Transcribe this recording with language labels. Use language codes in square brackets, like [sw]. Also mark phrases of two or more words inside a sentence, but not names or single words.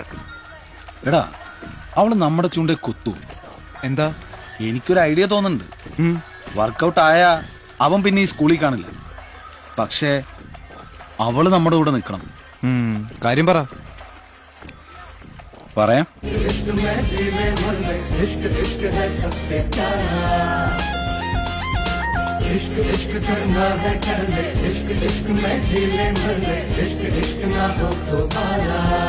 [ml] എടാ, അവള് നമ്മുടെ ചൂണ്ടെ കുത്തു. എന്താ? എനിക്കൊരു ഐഡിയ തോന്നുന്നുണ്ട്. വർക്കൗട്ട് ആയ അവൻ പിന്നെ ഈ സ്കൂളിൽ കാണില്ല. പക്ഷേ അവള് നമ്മുടെ കൂടെ നിൽക്കണം. കാര്യം പറ. പറയാം. [hi] इश्क इश्क करना है कर ले, इश्क इश्क में झीले मर ले, इश्क इश्क ना हो तो आला।